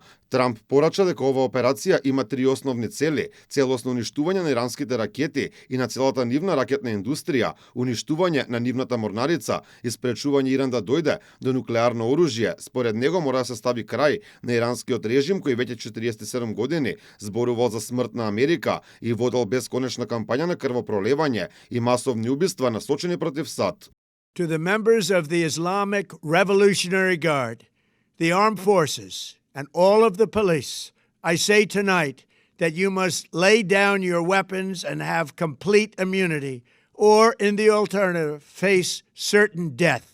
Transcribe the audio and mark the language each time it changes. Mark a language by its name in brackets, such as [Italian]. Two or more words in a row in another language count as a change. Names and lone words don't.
[Macedonian] Трамп порача дека оваа операција има три основни цели: целосно уништување на иранските ракети и на целата нивна ракетна индустрија, уништување на нивната морнарица и спречување Иран да дојде до нуклеарно оружје. Според него мора да се стави крај на иранскиот режим кој веќе 47 години зборувал за смрт на Америка и водел бесконечна кампања на крвопролевање и масовни убиства насочени против САД. [English] To the members of the Islamic Revolutionary Guard, the armed forces, and all of the police, I say tonight that you must lay down your weapons and have complete immunity, or in the alternative, face certain death.